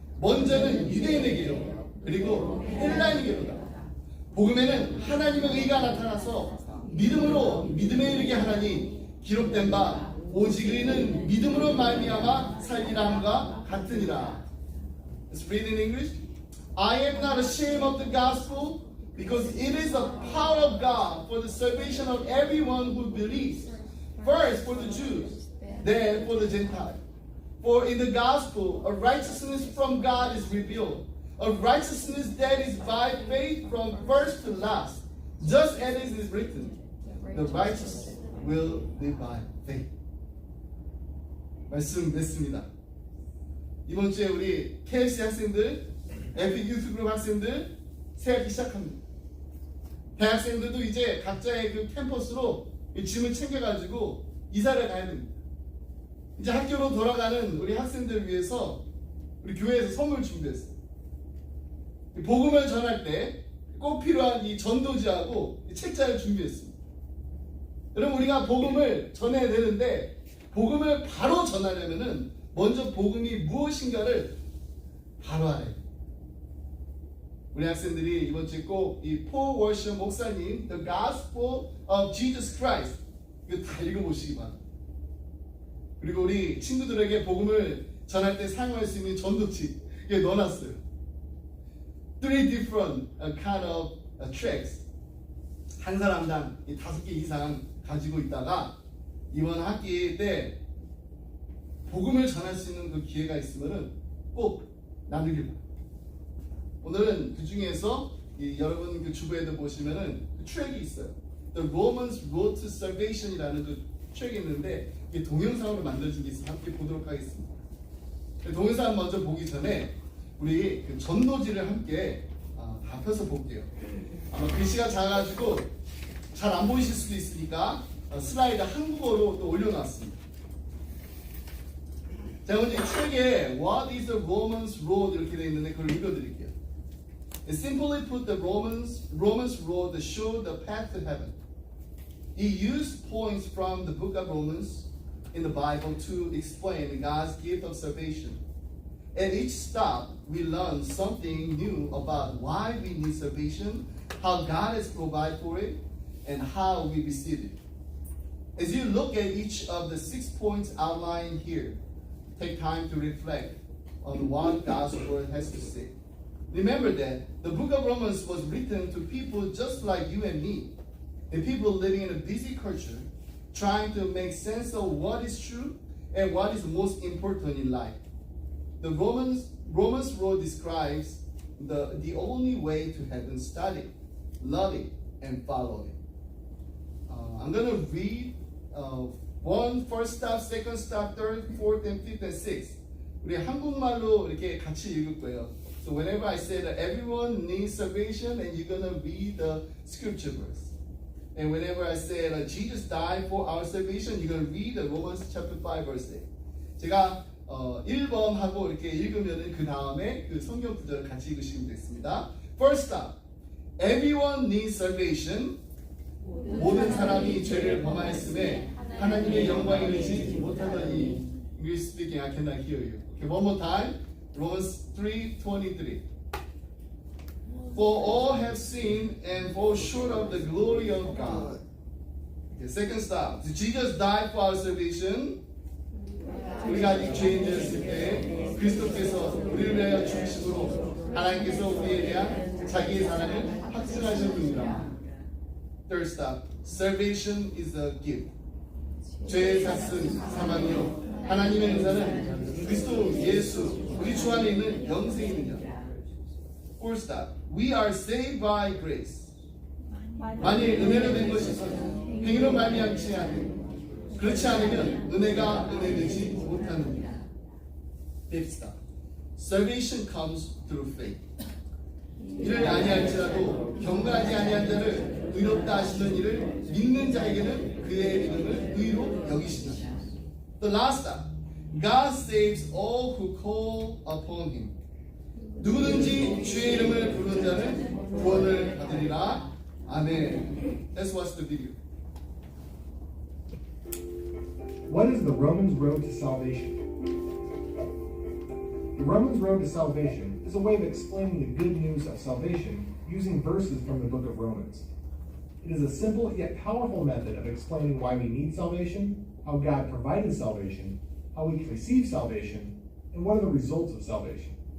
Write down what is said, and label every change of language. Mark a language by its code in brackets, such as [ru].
[ko] 먼저는 유대인에게요 그리고 헬라인에게로다. 복음에는 하나님의 의가 나타나서 믿음으로 믿음에 이르게 하나니 기록된 바 오직 의는 믿음으로 말미암아 살리라 함과 같으니라. [en] Let's read in English. I am not ashamed of the gospel because it is the power of God for the salvation of everyone who believes. First for the Jews, then for the Gentiles. For in the gospel a righteousness from God is revealed, a righteousness that is by faith from first to last, just as it is written, the righteous will live by faith. [ko] 말씀 맺습니다. 이번 주에 우리 KFC 학생들, 에픽 유튜브 학생들 새학기 시작합니다. 대학생들도 이제 각자의 그 캠퍼스로 짐을 챙겨가지고 이사를 가야 됩니다. 이제 학교로 돌아가는 우리 학생들을 위해서 우리 교회에서 선물 준비했어요. 복음을 전할 때 꼭 필요한 이 전도지하고 이 책자를 준비했습니다. 여러분, 우리가 복음을 전해야 되는데 복음을 바로 전하려면은 먼저 복음이 무엇인가를 바로 알아야 돼요. 우리 학생들이 이번 주에 꼭 이 폴 워셔 목사님 The Gospel of Jesus Christ 이거 다 읽어보시기 바랍니다. 그리고 우리 친구들에게 복음을 전할 때 사용할 수 있는 전도지 이게 넣어놨어요. [en] 3 different kind of tracks. [ko] 한 사람당 5개 이상 가지고 있다가 이번 학기 때 복음을 전할 수 있는 그 기회가 있으면은 꼭 나누길 바랍니다. 오늘은 그 중에서 여러분 그 주부에도 보시면은 그 트랙이 있어요. The Romans Road to Salvation이라는 그 트랙이 있는데 이게 동영상으로 만들어진 게 있어서 함께 보도록 하겠습니다. 동영상 먼저 보기 전에 우리 그 전도지를 함께 다 펴서 볼게요. 아마 글씨가 작아가지고 잘 안 보이실 수도 있으니까 슬라이드 한국어로 또 올려놨습니다. 자, 먼저 이 책에 [en] What is the Romans Road [ko] 이렇게 되어 있는데 그걸 읽어드릴게요. [en] Simply put, the Romans road that show the path to heaven. He used points from the book of Romans in the Bible to explain God's gift of salvation. At each stop, we learn something new about why we need salvation, how God has provided for it, and how we receive it. As you look at each of the 6 points outlined here, take time to reflect on what God's word has to say. Remember that the book of Romans was written to people just like you and me, and people living in a busy culture, trying to make sense of what is true and what is most important in life. The Romans road describes the only way to heaven: study, love it, and follow it. I'm going to read one, first stop, second stop, third, fourth, and fifth, and sixth. [ko] 우리 한국말로 이렇게 같이 읽을 거예요. [en] So whenever I say that everyone needs salvation, and you're going to read the scripture verse. And whenever I say that Jesus died for our salvation, you're going to read the Romans chapter 5 verse 8. [ko] 제가 1번 하고 이렇게 읽으면은 그 다음에 그 성경 구절을 같이 읽으시면 되겠습니다. [en] First stop. Everyone needs salvation. [ko] 모든 사람이 죄를 범하였음에 하나님의 영광에 이르지 못하더니. [en] English speaking, I cannot hear you. Okay, one more time. Romans 3:23. For all have sinned and fall short of the glory of God. Okay, second stop. Jesus died for our salvation. [ko] 우리가 아직 죄인이었을 때 그리스도께서 우리를 위하여 죽으심으로 하나님께서 우리에 대한 자기의 사랑을 확증하셨습니다. [en] Third stop. Salvation is a gift. [ko] 죄의 삭은 사망이요 하나님의 은사는 그리스도 예수 우리 주 안에 있는 영생입니다. [en] Fourth stop. We are saved by grace. [ko] 만일 은혜로 된 것이 있어서 행위로 말미암지 않으면 그렇지 않으면 은혜가 은혜되지 못하느니라. [en] Fifth stop. Salvation comes through faith. [ko] 이를 아니할지라도 경건하지 아니한 자를 의롭다 하시는 이를 믿는 자에게는 그의 믿음을 의로 여기시다. [en] The last stop. God saves all who call upon Him. [ko] 누구든지 주의 이름을 부르는 자는 구원을 받으리라. [en] 아멘. Let's watch the video. What is the Romans road to salvation? The Romans road to salvation is a way of explaining the good news of salvation using verses from the book of Romans. It is a simple yet powerful method of explaining why we need salvation, how God provided salvation, how we can receive salvation, and what are the results of salvation.